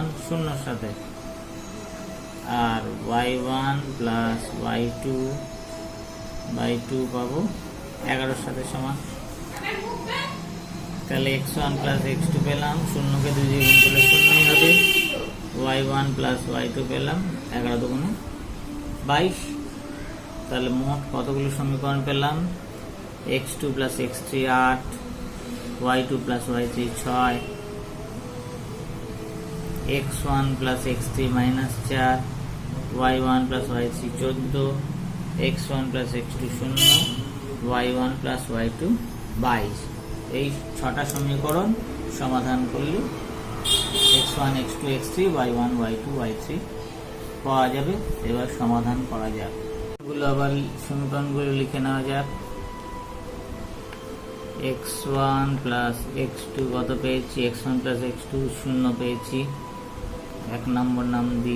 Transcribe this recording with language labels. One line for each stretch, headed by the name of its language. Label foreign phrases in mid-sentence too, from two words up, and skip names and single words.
Bangla: 0 এর সাথে, আর y1 + y2/2 পাবো 11 এর সাথে সমান। তাহলে x1 + x2 পেলাম, 0 কে 2 দিয়ে গুণ করলে 0ই হবে, y1 + y2 পেলাম 11 দুগুণে 22। তাহলে মোট কতগুলো সমীকরণ পেলাম? x2 + x3 8, y2 + y3 6, x1 + x3 -4, y1 + y3 14, x1 + x2 0, y1 + y2 22। এই 6টা সমীকরণ সমাধান করলে x1 x2 x3 y1 y2 y3 পাওয়া যাবে। এবার সমাধান করা যাক। আবার সমীকরণগুলো লিখে নেওয়া যাক। x1 + x2 কত পেয়েছি? x1 + x2 0 পেয়েছি, 1 নম্বর নাম দিই।